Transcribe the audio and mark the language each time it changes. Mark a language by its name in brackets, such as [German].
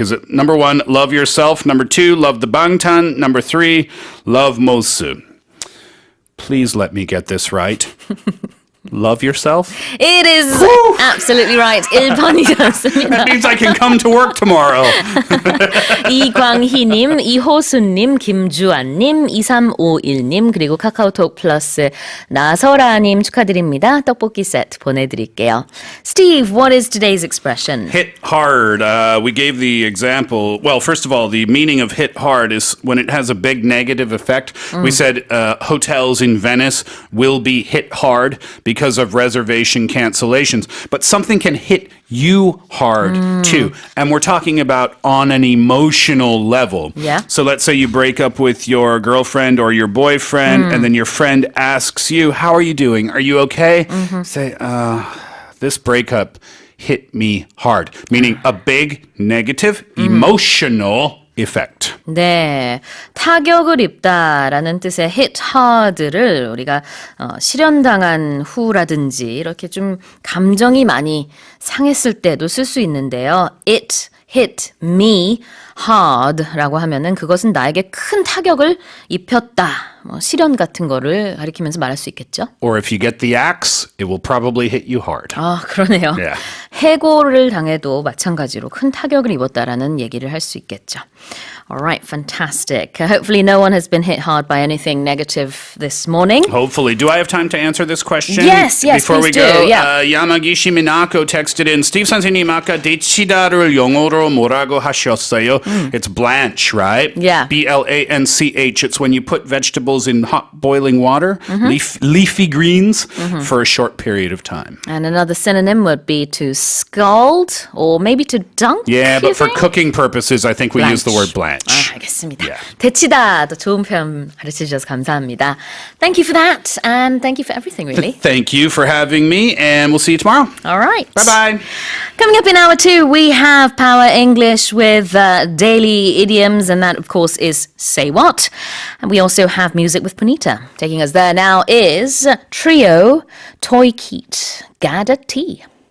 [English] Is it number 1, Love Yourself? Number 2, Love the Bangtan? Number 3, Love Mosu? Please let me get this right. Love yourself? It is absolutely right. [Korean] 1번이었습니다. [English] That means I can come to work tomorrow. [Korean] 이광희님, 이호순님, 김주환님, 2351님, 그리고 카카오톡 플러스 나설아님 축하드립니다. 떡볶이 세트 보내드릴게요. [English] Steve, what is today's expression? Hit hard. We gave the example. Well, first of all, the meaning of hit hard is when it has a big negative effect. We said hotels in Venice will be hit hard because of reservation cancellations. But something can hit you hard too. And we're talking about on an emotional level. Yeah. So let's say you break up with your girlfriend or your boyfriend, and then your friend asks you, how are you doing? Are you okay? Say, this breakup hit me hard. Meaning a big negative emotional effect. [Korean] 네, 타격을 입다라는 뜻의 hit hard를 우리가 실현당한 후라든지 이렇게 좀 감정이 많이 상했을 때도 쓸 수 있는데요. [English] It hit me hard [Korean] 라고 하면은 그것은 나에게 큰 타격을 입혔다. 시련 같은 거를 가리키면서 말할 수 있겠죠. [English] Or if you get the axe, it will probably hit you hard. [Korean] 아, 그러네요. [English] Yeah. [Korean] 해고를 당해도 마찬가지로 큰 타격을 입었다라는 얘기를 할 수 있겠죠. [English] All right, fantastic. Hopefully no one has been hit hard by anything negative this morning. Hopefully. Do I have time to answer this question? Yes, Before we please go, do. Yeah. [Korean] Yamagishi Minako [English] texted in, [Korean] Steve 선생님 아까 데치다를 영어로 뭐라고 하셨어요? [English] It's blanch, right? Yeah. B-L-A-N-C-H. It's when you put vegetables in hot boiling water, leafy greens, for a short period of time. And another synonym would be to scald or maybe to dunk. Yeah, you but for think? cooking purposes, I think we use the word blanch. [Korean] 아, 알겠습니다. [English] Yeah. [Korean] 데치다 더 좋은 표현 가르쳐주셔서 감사합니다. [English] Thank you for that and thank you for everything really. Thank you for having me, and we'll see you tomorrow. All right. Bye-bye. Coming up in hour 2, we have Power English with daily idioms, and that, of course, is Say What. And we also have music with Punita. Taking us there now is Trio Toy Keat Gada Tea.